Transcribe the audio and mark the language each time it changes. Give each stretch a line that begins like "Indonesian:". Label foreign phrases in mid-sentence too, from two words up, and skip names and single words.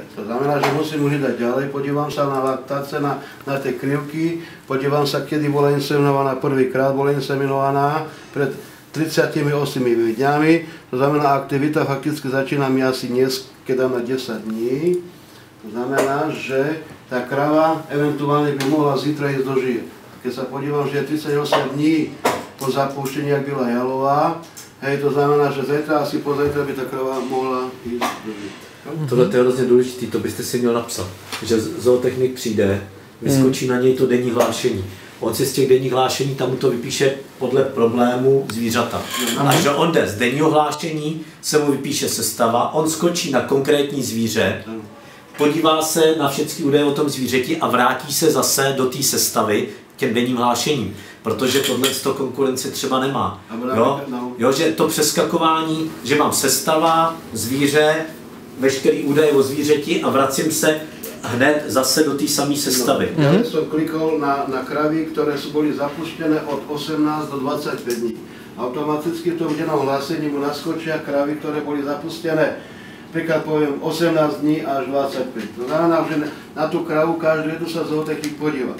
Slovak: To znamená, že musím už dať ďalej, podívam sa na laktáce, na tie krivky, podívam sa, kedy bola inseminovaná prvýkrát, bola inseminovaná pred 38 dňami, to znamená, aktivita fakticky začína mi asi dnes, keď dám na 10 dní, to znamená, že tá krava eventuálne by mohla zítra ísť do žije. Keď sa podívam, že je 38 dní po zapúštení, ak byla jalová, hej, to znamená, že zajtra asi pozajtra by ta krava mohla jít do žije.
Czech: Tohle je hrozně důležitý, to byste si měl napsat, že zootechnik přijde, vyskočí na něj to denní hlášení. On si z těch denních hlášení tam mu to vypíše podle problému zvířata. A že on jde z denního hlášení, se mu vypíše sestava, on skočí na konkrétní zvíře, podívá se na všechny údaje o tom zvířeti a vrátí se zase do té sestavy těm denním hlášením. Protože tohle konkurence třeba nemá. Jo, že to přeskakování, že mám sestava, zvíře, veškerý údaje o zvířeti a vracím se hned zase do té samé sestavy.
Slovak: Ja som klikol na kravy, ktoré boli zapustené od 18 do 25 dní. Automaticky v tom dennom hlásení mu naskočia kravy, ktoré boli zapustené, príklad poviem 18 dní až 25. To znamená, že na tú kravu každú jednu sa zootechnik podíva.